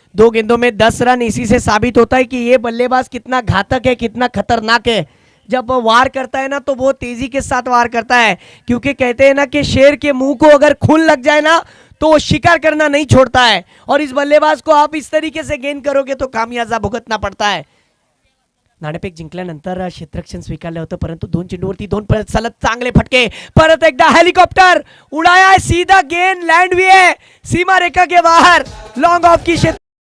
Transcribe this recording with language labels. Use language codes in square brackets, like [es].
[hi] 2 गेंदों में 10 रन। इसी से साबित होता है कि ये बल्लेबाज कितना घातक है, कितना खतरनाक है। जब वार करता है ना तो वो तेजी के साथ वार करता है, क्योंकि कहते हैं ना कि शेर के मुंह को अगर खून लग जाए ना तो वो शिकार करना नहीं छोड़ता है। और इस बल्लेबाज को आप इस तरीके से गेंद करोगे तो खामियाजा भुगतना पड़ता है। [mr] नाणेफेक जिंकल्यानंतर क्षेत्ररक्षण स्वीकारलं होतं, परंतु 2 चेंडूवरती 2 परत सलग चांगले फटके। परत एकदा [hi] हेलिकॉप्टर उड़ाया है, सीधा गेंद लैंड भी है सीमा रेखा के बाहर, लॉन्ग ऑफ की क्षेत्र।